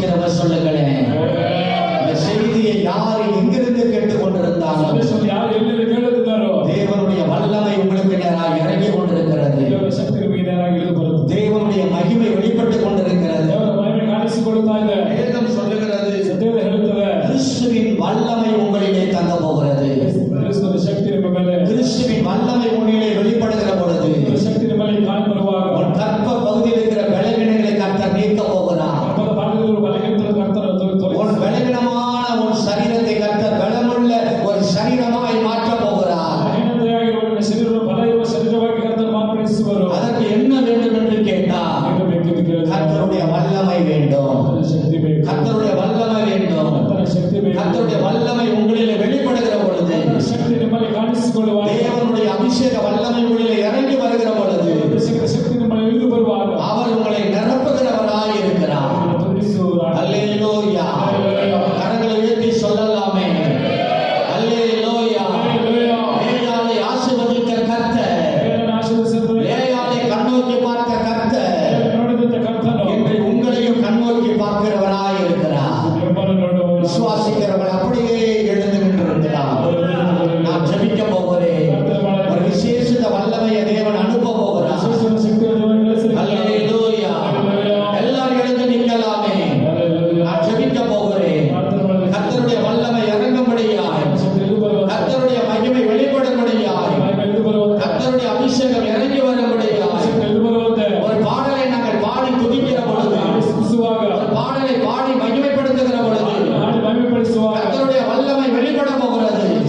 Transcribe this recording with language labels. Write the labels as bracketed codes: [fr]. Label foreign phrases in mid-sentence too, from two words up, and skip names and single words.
[ta] சொல்லுங்களேன். இந்த செய்தியை யார் எங்கிருந்து கேட்டுக் கொண்டிருந்தாலும் [kn] ಸಂದೇಶವನ್ನು ಯಾರು ಎಲ್ಲಿಂದ ಕೇಳುತ್ತಿದ್ದಾರೋ [ta] தேவனுடைய வல்லமை உங்களுக்கு நேராக இறங்கி கொண்டிருக்கிறது. [kn] ದೇವರ ಶಕ್ತಿ ನಿಮಗೆ ನೇರಾಗಿ ಇಳಿದು ಬರುತ್ತದೆ. [ta] தேவனுடைய மகிமை வெளிப்பட்டுக் கொண்டிருக்கிறது. [kn] ದೇವರ ಮಹಿಮೆ ಕಾಣಿಸಿಕೊಳ್ಳುತ್ತಾ ಇದೆ. [ta] வேதம் சொல்லுகிறது, [kn] ಸತ್ಯವೇದ ಹೇಳುತ್ತದೆ, [ta] கிறிஸ்துவின் வல்லமை உங்களிலே தங்க போகிறது. [kn] ಕ್ರಿಸ್ತನ ಶಕ್ತಿ ನಿಮ್ಮ ಮೇಲೆ, [ta] கிறிஸ்துவின் வல்லமை உன்னிலே வெளிப்படுகிற பொழுது [kn] ಕ್ರಿಸ್ತನ ಶಕ್ತಿ ನಿಮ್ಮಲ್ಲಿ ಕಾಣಬರುವಾಗ [ta] உன் கற்ப பகுதியில் இருக்கிற பலவீனங்களை கர்த்தர் நீக்க போகிறார். [kn] ಕರ್ಮದ ಭಾಗದಲ್ಲಿರುವ ಬಲಹೀನತೆಯನ್ನು ಕರ್ತನು [ta] உன் பலவீனமான உன் சரீரத்தை கர்த்தர் பலமுள்ள ஒரு சரீரமாய் மாற்ற போகிறார். [kn] ಬಲಹೀನತೆಯಾಗಿರುವ ನಿನ್ನ ಶರೀರವನ್ನು ಬಲ ಇರುವ ಶರೀರವಾಗಿ ಕರ್ತನು ಮಾರ್ಪಡಿಸುವರು. [ta] அதற்கு என்ன வேண்டும் என்று கேட்டால் [kn] ಏನು ಬೇಕೆಂದು ಕೇಳಿದರೆ [ta] கர்த்தருடைய வல்லமை வேண்டும். [kn] ಕರ್ತನ ಶಕ್ತಿ ಬೇಕು, [ta] கர்த்தருடைய வல்லமை வேண்டும். [kn] ಕರ್ತನ ಶಕ್ತಿ ಬೇಕು. [ta] கர்த்தருடைய வல்லமை உங்களிலே வெளிப்படுகிற பொழுது, [kn] ಕರ್ತನ ಶಕ್ತಿ ನಿಮ್ಮಲ್ಲಿ ಕಾಣಿಸಿಕೊಳ್ಳುವಾಗ, [ta] தேவனுடைய அபிஷேக வல்லமை உங்களிலே இறங்கி வருகிற பொழுது [kn] ಅಭಿಷೇಕದ ಶಕ್ತಿ ನಿಮ್ಮಲ್ಲಿ ಇಳಿದು ಬರುವಾಗ [ta] அவர் உங்களை நிரப்புகிறவராய் இருக்கிறார். [kn] ತುಂಬಿಸುವವರಾಗಿ. [ta] அல்லேலூயா. கரங்களை உயர்த்தி சொல்லலாமே. அல்லேலூயா. லேயாளை ஆசீர்வதிக்கிற கர்த்தர், [kn] ದೇವರನ್ನು ಆಶೀರ್ವದಿಸುತ್ತದೆ. [ta] லேயாளை கண்ணோக்கி பார்த்த கர்த்தர் [kn] ದೇವರನ್ನು ನೋಡಿದಂತ ಕರ್ತನು [ta] இன்று உங்களையும் கண்ணோக்கி பார்க்கிறவராய் இருக்கிறார். [kn] ನಿಮ್ಮನ್ನು ನೋಡುವವನು. [ta] விசுவாசிக்கிறவர்கள் அப்படியே எழுந்து நின்றிருக்கிறார். நான் ஜெபிக்க போகிறேன். ஒரு விசேஷித்த வல்லமையை தேவன் அனுப்ப போகிறார். [kn] ವಿಶೇಷವಾದ ಶಕ್ತಿಯನ್ನು ದೇವರು ಕಳಿಸಿದ್ದಾನೆ. [ta] அல்லேலூயா. எல்லாரும் எழுந்து நிற்கலாமே. நான் ஜெபிக்க போகிறேன். கர்த்தருடைய வல்லமை இறங்கும்படியாய், கர்த்தருடைய மகிமை வெளிப்படும்படியாய், கர்த்தருடைய அபிஷேகம் இறங்கி வரும்படியாய் ஒரு பாடலை நாங்கள் பாடி துதிக்கிற பொழுது, ஒரு பாடலை பாடி மகிமைப்படுத்துகிற பொழுது கர்த்தருடைய வல்லமை வெளிப்பட போகிறது.